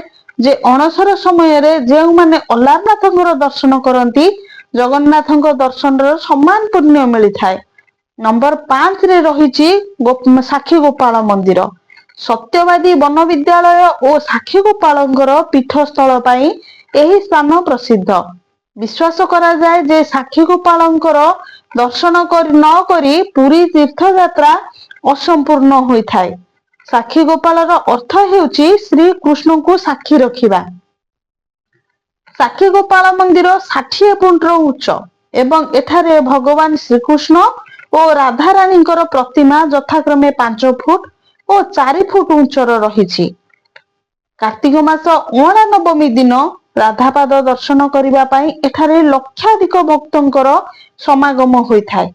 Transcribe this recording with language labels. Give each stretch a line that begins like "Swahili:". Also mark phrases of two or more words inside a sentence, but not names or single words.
Odia: ଯେ ଅଣସର ସମୟ ରେ ଯେଉଁ ମାନେ ଆଲାରନାଥଙ୍କର ଦର୍ଶନ କରନ୍ତି ଜଗନ୍ନାଥଙ୍କ ଦର୍ଶନ ର ସମାନ ପୁଣ୍ୟ ମିଳି ଥାଏ। ନମ୍ବର 5 ରେ ରହିଛି ସାକ୍ଷୀ ଗୋପାଳ ମନ୍ଦିର। ସତ୍ୟବାଦୀ ବନ ବିଦ୍ୟାଳୟ ଔର ସାକ୍ଷୀ ଗୋପାଳଙ୍କର ପୀଠସ୍ଥଳ ପାଇଁ ଏହି ସ୍ଥାନ ପ୍ରସିଦ୍ଧ। ବିଶ୍ୱାସ କରା ଯାଏ ଯେ ସାକ୍ଷୀ ଗୋପାଳଙ୍କର ଦର୍ଶନ ନ କରି ପୁରୀ ତୀର୍ଥ ଯାତ୍ରା ଅସମ୍ପୂର୍ଣ୍ଣ ହୋଇ ଥାଏ। ସାକ୍ଷୀ ଗୋପାଳର ଅର୍ଥ ହେଉଛି ଶ୍ରୀ କୃଷ୍ଣ କୁ ସାକ୍ଷୀ ରଖିବା। ସାକ୍ଷୀଗୋପାଳ ମନ୍ଦିର 60 ଫୁଟର ଉଚ୍ଚ ଏବଂ ଏଠାରେ ଭଗବାନ ଶ୍ରୀକୃଷ୍ଣ ଓ ରାଧାରାଣୀଙ୍କର ପ୍ରତିମା ଯଥାକ୍ରମେ 5 ଫୁଟ ଓ 4 ଫୁଟ ଉଚ୍ଚର ରହିଛି। କାର୍ତ୍ତିକ ମାସ ଅଁଳା ନବମୀ ଦିନ ରାଧାପାଦ ଦର୍ଶନ କରିବା ପାଇଁ ଏଠାରେ ଲକ୍ଷାଧିକ ଭକ୍ତଙ୍କର ସମାଗମ ହୋଇଥାଏ।